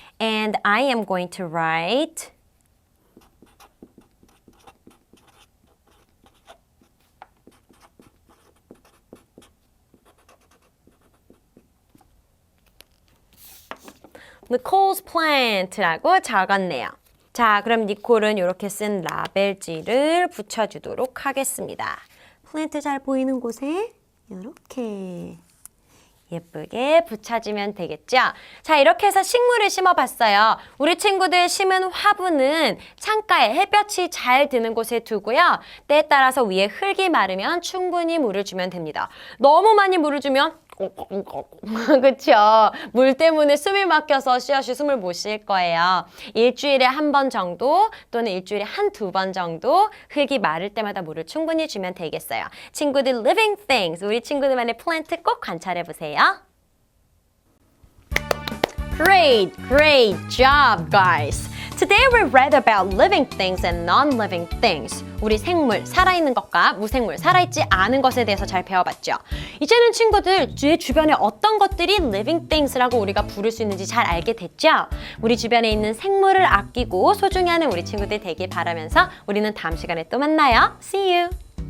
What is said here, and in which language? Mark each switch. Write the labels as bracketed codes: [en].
[en] And I am going to write Nicole's plant [ko] 라고 적었네요. 자, 그럼 니콜은 이렇게 쓴 라벨지를 붙여주도록 하겠습니다. 플랜트 잘 보이는 곳에 이렇게 예쁘게 붙여주면 되겠죠? 자, 이렇게 해서 식물을 심어봤어요. 우리 친구들 심은 화분은 창가에 햇볕이 잘 드는 곳에 두고요. 때에 따라서 위에 흙이 마르면 충분히 물을 주면 됩니다. 너무 많이 물을 주면 그쵸? 물 때문에 숨이 막혀서 씨앗이 숨을 못 쉴 거예요. 일주일에 1번 정도 또는 일주일에 1-2번 정도 흙이 마를 때마다 물을 충분히 주면 되겠어요. 친구들 living things, 우리 친구들만의 플랜트 꼭 관찰해 보세요. [en] Great job, guys! Today we read about living things and non-living things. [ko] 우리 생물, 살아있는 것과 무생물, 살아있지 않은 것에 대해서 잘 배워봤죠. 이제는 친구들, 제 주변에 어떤 것들이 living things라고 우리가 부를 수 있는지 잘 알게 됐죠? 우리 주변에 있는 생물을 아끼고 소중히 하는 우리 친구들 되길 바라면서 우리는 다음 시간에 또 만나요. [en] See you!